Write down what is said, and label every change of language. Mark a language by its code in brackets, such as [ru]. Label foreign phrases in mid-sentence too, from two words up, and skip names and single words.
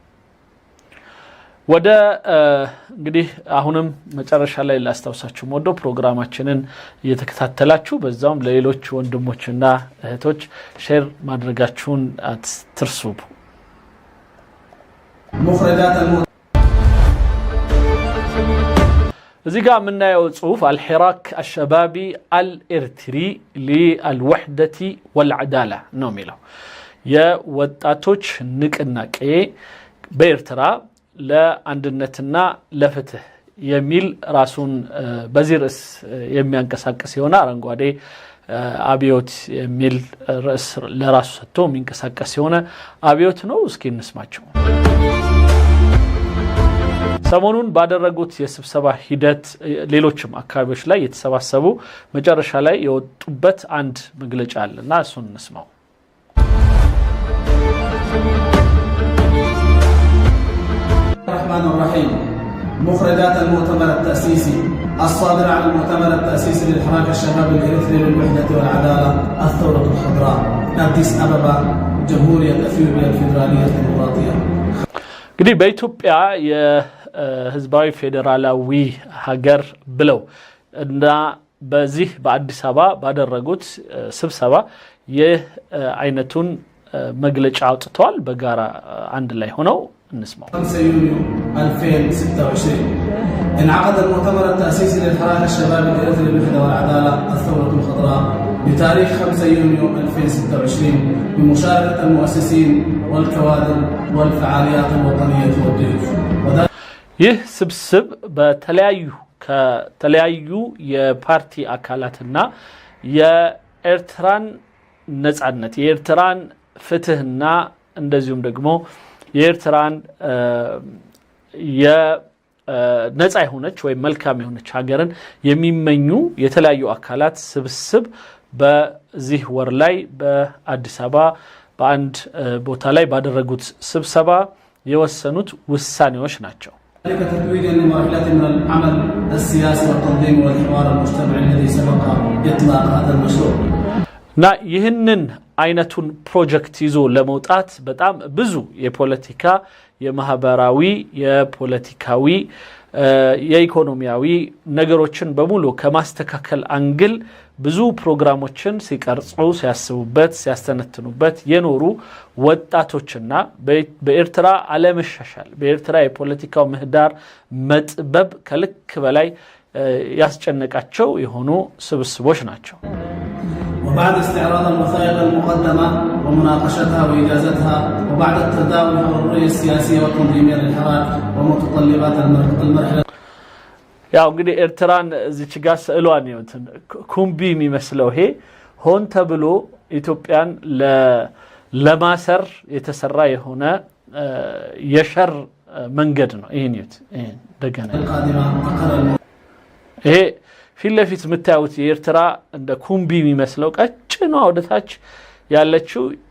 [am] ወደ እንግዲህ አሁንም መጨረሻ ላይ ላስታውሳችሁ ሞዶ ፕሮግራማችንን እየተከታተላችሁ በዛውም ለሌሎች ወንድሞችና እህቶች ሼር ማድረጋችሁን አትርሱ مخرجات እዚህ ጋር የምናየው ጽሁፍ [ar] الحراك الشبابي الإرتري للوحدة والعدالة [am] ነው የሚለው የወጣቶች ንቅናቄ በኤርትራ ለአንድነትና ለፍትህ የሚል ራሱን በዚህ ርዕስ የሚያንቀሳቅስ የሆነ አረንጓዴ አብዮት የሚል ርዕስ ለራሱ ሰጥቶ የሚንቀሳቀስ የሆነ አብዮት ነው እስኪ እንስማቸው ሰሞኑን ባደረጉት የስብሰባ ሂደት ሌሎችም አካባቢዎች ላይ የተሰባሰቡ መጨረሻ ላይ የወጡበት አንድ መግለጫ አለና እሱን እንስማው [ar] الرحمن الرحيم مخرجات المؤتمر التأسيسي الصادر عن المؤتمر التأسيسي للحراك الشبابي الإريتري للوحدة والعدالة الثورة الخضراء أديس أبابا جمهورية أثيوبيا الفيدرالية الديمقراطية [am] እንግዲህ በኢትዮጵያ የህዝባዊ ፌደራላዊ ሀገር ብለው እና በዚህ በአዲስ አበባ ባደረጉት ስብሰባ የአይነቱን መግለጫ አውጥተዋል በጋራ አንድ ላይ ሆነው نسمع [ar] 5 يونيو 2026 انعقد المؤتمر التأسيسي للحراك الشبابي الإريتري للوحدة والعدالة الثورة الخضراء بتاريخ 5 يونيو 2026 بمشاركة المؤسسين والكوادر والفعاليات الوطنية والضيوف [am] ይህ ስብስብ ከተለያዩ የፓርቲ አካላትና የኤርትራን ነጻነት የኤርትራን ፍትህና እንደዚሁም ደግሞ የኤርትራን የነጻ የሆነች ወይ መልካም የሆነች ሀገርን የሚመኙ የተለያዩ አካላት ስብስብ በዚህ ወር ላይ በአዲስ አበባ በአንድ ቦታ ላይ ባደረጉት ስብሰባ የወሰኑት ውሳኔዎች ናቸው [ar] تتويج لمرحلة من العمل السياسي والتنظيم والحوار المجتمعي الذي سبق إطلاق هذا المشروع [am] ና ይህንን አይነቱን ፕሮጀክት ይዞ ለመውጣት በጣም ብዙ የፖለቲካ የማህበራዊ የፖለቲካዊ የኢኮኖሚያዊ ነገሮችን በሙሉ ከማስተካከል አንግል ብዙ ፕሮግራሞችን ሲቀርጹ ሲያስቡበት ሲያስተነትኑበት የኖሩ ወጣቶችና በኤርትራ አለመሻሻል በኤርትራ የፖለቲካው ምህዳር መጥበብ ከልክ በላይ ያስጨነቃቸው የሆኑ ስብስቦች ናቸው [ar] وبعد استعراض الوثائق المقدمة ومناقشتها وإجازتها وبعد التداول حول الرؤية السياسية والتنظيمية للحراك ومتطلبات المرحلة [am] ያው እንግዲህ ኤርትራን እዚች ጋር ስዕሏን ይወትን ኩምቢ የሚመስለው ይሄ ሆን ተብሎ ኢትዮጵያን ለማሰር የተሰራ የሆነ የሸር መንገድ ነው። ይሄን ይት ደገና ይሄ ፊት ለፊት የምታዩት የኤርትራ እንደ ኩምቢ የሚመስለው ቀጭኗ ወደታች ያለችው